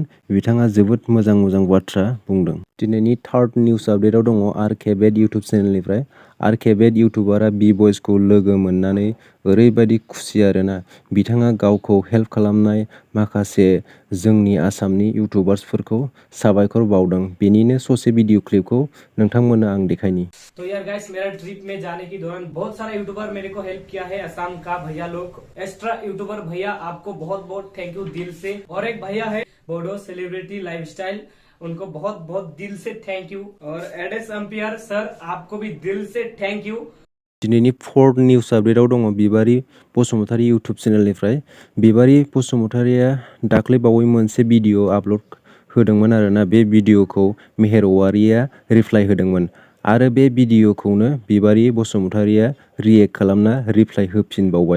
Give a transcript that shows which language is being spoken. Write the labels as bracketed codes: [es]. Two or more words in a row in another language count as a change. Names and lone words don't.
[brx] बिथाङा जोबोद मोजां मोजां बाथ्रा बुंदों। दिनैनि [en] third news [brx] आपडेटआव दङ आरकेबेट इउटुब चेनेलनिफ्राय। आरकेबेट इउटुबारा बि बयसखौ लोगो मोननानै ओरैबायदि खुसि आरोना। बिथाङा गावखौ हेल्प खालामनाय माखासे जोंनि आसामनि इउटुबार्सफोरखौ साबायखर बावदों। बेनिनो ससे भिडिअ क्लिपखौ नोंथांमोननो आं देखायनि। [hi] तो यार गाइस, मेरा ट्रिप में जाने के दौरान बहुत सारा यूट्यूबर मेरे को हेल्प किया है। असम का भैया लोग, एक्स्ट्रा यूट्यूबर भैया, आपको बहुत बहुत [en] thank you [hi] दिल से। और एक भैया है बोडो सेलिब्रिटी लाइफस्टाइल, उनको बहुत बहुत दिल से [en] thank you. [hi] और एडेस अम्पियर सर, आपको भी दिल से [en] thank you. [brx] दिनैनि [en] fourth news [brx] आपडेटआव दङ बिबारी बसुमतारी इउटुब चेनेलनिफ्राय। बिबारी बसुमतारीया दाख्लै बावै मोनसे भिडिअ आपल'ड होदोंमोन आरोना। बे भिडिअखौ मेहेर औवारिया रिप्लाइ होदोंमोन आरो बे भिडिअखौनो बिबारी बसुमतारीया रिएक्ट खालामना रिप्लाइ होफिनबावबाय।